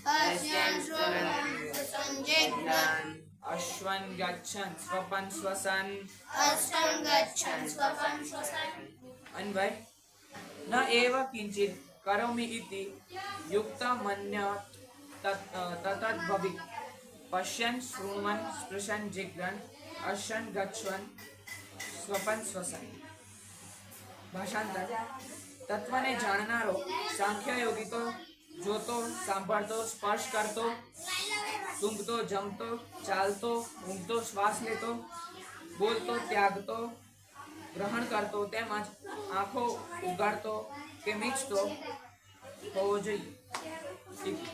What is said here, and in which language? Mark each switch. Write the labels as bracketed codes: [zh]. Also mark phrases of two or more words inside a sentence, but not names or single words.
[sa] अश्वन् गच्छन् स्वपन् श्वसन् अन्वय न एव किंचित करोमि इति युक्तमन्यत् ततद्भवेत् पश्यन् शृण्वन् स्पृशन् जिघ्रन् अश्वन् गच्छन् स्वपन् श्वसन्। [gu] ભાષાંતર તત્વને જાણનારો સાંખ્ય યોગી તો જોતો, સાંભળતો, સ્પર્શ કરતો, સૂંઘતો, જમતો, ચાલતો, ઊંઘતો, શ્વાસ લેતો, બોલતો, ત્યાગતો, ગ્રહણ કરતો તેમજ આંખો ઉગાડતો કે મીચતો હોવો જોઈએ।